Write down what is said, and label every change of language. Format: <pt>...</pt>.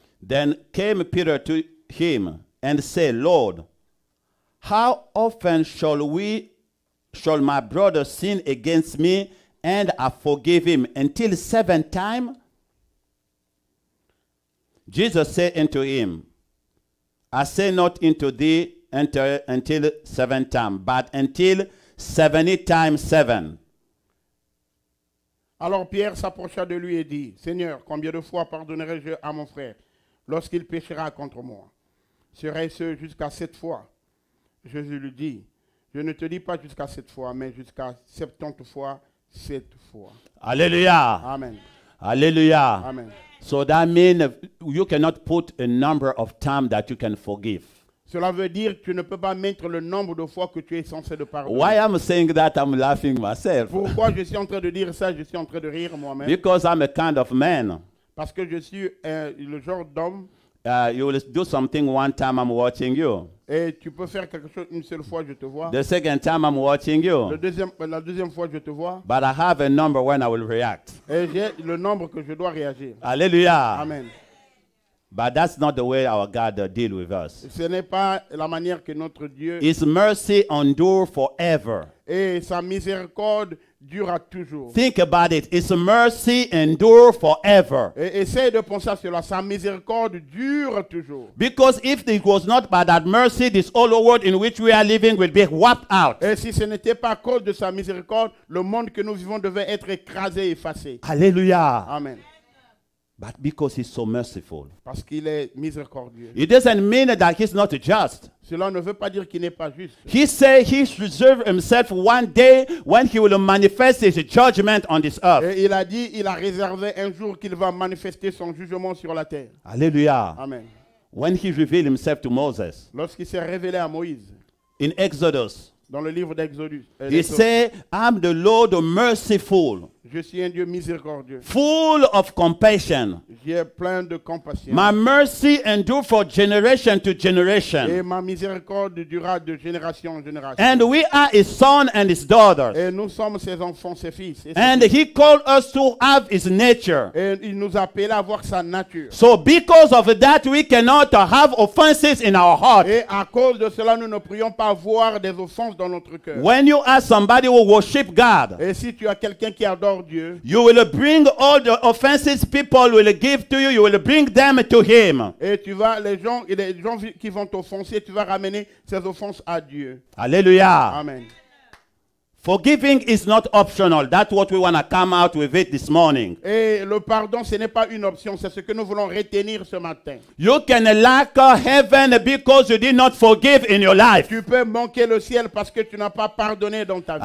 <en>Then came Peter to him and said, Lord, how often shall my brother sin against me and I forgive him? Until 7 times? Jesus said unto him, I say not unto thee until 7 times, but until 70 times 7.</en> <fr>Alors Pierre s'approcha de lui et dit, Seigneur, combien de fois pardonnerai-je à mon frère lorsqu'il péchera contre moi? Serait-ce jusqu'à 7 fois? Jésus lui dit, je ne te dis pas jusqu'à 7 fois, mais jusqu'à 70 fois 7 fois. Hallelujah. Amen. Hallelujah. Amen.</fr> <en>So that means you cannot put a number of times that you can forgive.</en> <fr>Cela veut dire que tu ne peux pas mettre le nombre de fois que tu es censé de pardonner.</fr> <en>Why I'm saying that, I'm laughing myself.</en> <fr>Pourquoi je suis en train de dire ça? Je suis en train de rire moi-même.</fr> <en>Because I'm a kind of man.</en> <fr>Parce que je suis le genre d'homme.</fr> <en>You will do something one time, I'm watching you.</en> <fr>Et tu peux faire quelque chose une seule fois, je te vois.</fr> <en>The second time, I'm watching you.</en> <fr>La deuxième fois, je te vois.</fr> <en>But I have a number when I will react.</en> <fr>Et j'ai le nombre que je dois réagir. Hallelujah. Amen.</fr> <en>But that's not the way our God deal with us.</en> <fr>Ce n'est pas la manière que notre Dieu...</fr> <en>His mercy endure forever.</en> <fr>Et sa miséricorde durera toujours.</fr> <en>Think about it. His mercy endure forever.</en> <fr>Et essaye de penser à cela. Sa miséricorde dure toujours.</fr> <en>Because if it was not by that mercy, this whole world in which we are living will be wiped out.</en> <fr>Et si ce n'était pas à cause de sa miséricorde, le monde que nous vivons devait être écrasé, effacé. Hallelujah. Amen.</fr> <en>But because he's so merciful.</en> <fr>Parce qu'il est miséricordieux.</fr> <en>It doesn't mean that he's not just.</en> <fr>Cela ne veut pas dire qu'il n'est pas juste.</fr> <en>He said he reserved himself one day when he will manifest his judgment on this earth.</en> <fr>Et il a dit, il a réservé un jour qu'il va manifester son jugement sur la terre. Hallelujah. Amen.</fr> <en>When he revealed himself to Moses</en> <fr>Lorsqu'il s'est révélé à Moïse,</fr> <en>in Exodus,</en> <fr>dans le livre d'Exodus,</fr> <en>he said, I'm the Lord merciful,</en> <fr>je suis un Dieu miséricordieux.</fr> <en>full of compassion.</en> <fr>J'ai plein de compassion.</fr> <en>My mercy endure for generation to</en> <fr>Et</fr> <en>generation.</en> <fr>ma miséricorde durera de génération en génération.</fr> <en>And we are his son and his daughters.</en> <fr>Et nous sommes ses enfants, ses fils. Et, ses</fr> <en>And</en> <fr>filles.</fr> <en>he called us to have his nature.</en> <fr>Et il nous a appelés à voir sa nature.</fr> <en>So because of that, we cannot have offenses in our heart.</en> <fr>Et à cause de cela, nous ne pourrions pas voir des offenses dans notre cœur.</fr> <en>When you are somebody who worship God,</en> <fr>Et si tu as quelqu'un qui adore Dieu,</fr> <en>you will bring all the offenses people will give to you, you will bring them to him.</en> <fr>et tu vas, les gens qui vont t'offenser, tu vas ramener ces offenses à Dieu. Hallelujah. Amen.</fr> <en>Forgiving is not optional. That's what we want to come out with it this morning.</en> <fr>Et le pardon, ce n'est pas une option, c'est ce que nous voulons retenir ce matin. You can lack heaven because you did not forgive in your life. Tu peux manquer le ciel parce que tu n'as pas pardonné dans ta vie.</fr>